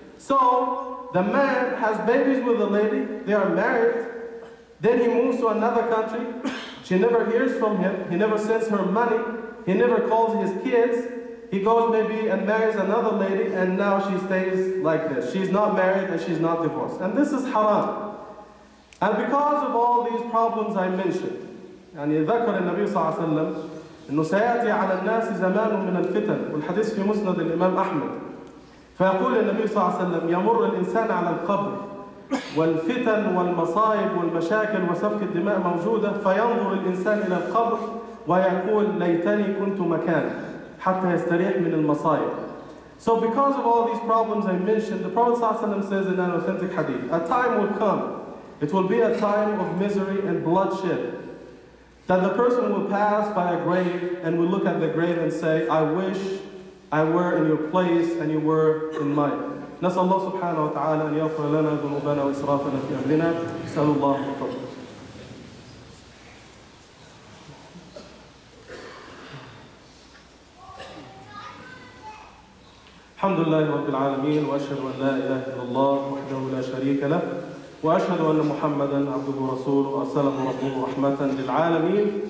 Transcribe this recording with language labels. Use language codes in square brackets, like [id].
[en] So, the man has babies with the lady, they are married, then he moves to another country, she never hears from him, he never sends her money, he never calls his kids, he goes maybe and marries another lady, and now she stays like this. She's not married and she's not divorced. And this is haram. And because of all these problems I mentioned, [ar] يعني ذكر النبي صلى الله عليه وسلم إنه سيأتي على الناس زمان من الفتن، والحديث في مسند الإمام أحمد. فيقول النبي صلى الله عليه وسلم يمر الإنسان على القبر والفتن والمصائب والمشاكل وسفك الدماء موجودة، فينظر الإنسان إلى القبر ويقول ليتني كنت مكانه حتى يستريح من المصائب. [en] So because of all these problems I mentioned, the Prophet ﷺ says in an authentic hadith, a time will come, it will be a time of misery and bloodshed, that the person will pass by a grave and will look at the grave and say, I wish I were in your place and you were in mine. [ar] نسأل الله سبحانه وتعالى أن يغفر لنا ذنوبنا وإسرافنا في أمرنا. نسأل الله التوفيق. الحمد لله رب العالمين وأشهد أن لا إله إلا الله وحده لا شريك له وأشهد أن محمدا عبده ورسوله أرسله ربه رحمة للعالمين.